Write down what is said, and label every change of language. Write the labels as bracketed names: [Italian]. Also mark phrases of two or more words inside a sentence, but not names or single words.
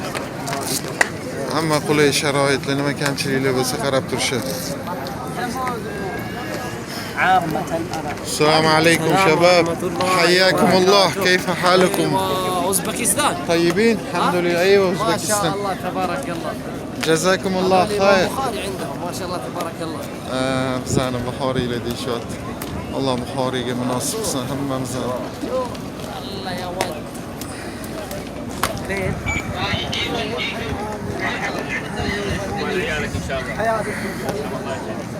[Uzbek] Hamma qulay sharoitlar, nima kamchiliklar bo'lsa qarab turishadi. [Arabic] السلام عليكم شباب، حياكم الله، كيف حالكم؟ أوزبكستان طيبين؟ الحمد لله. أيوة ما شاء أوزبكستان. الله تبارك الله. جزاكم الله خير. بخاري عندهم ما شاء الله تبارك الله. [Uzbek] bizani Buxoriylar deyishyapti. Alloh Buxoriyga munosib qilsin hammamizni. [Arabic] الله يا ولد. ليه؟ إن شاء الله.